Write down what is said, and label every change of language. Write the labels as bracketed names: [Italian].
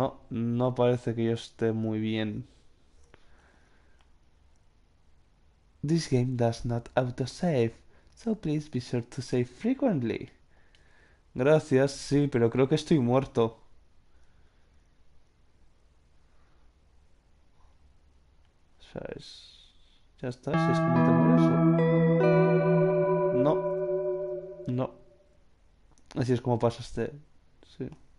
[Spanish] No parece que yo esté muy bien. [English] This game does not autosave, so please be sure to save frequently. [Spanish] Gracias, sí, pero creo que estoy muerto. O sea, ya está, si es como te mueres o... No. Así es como pasa este... Sí.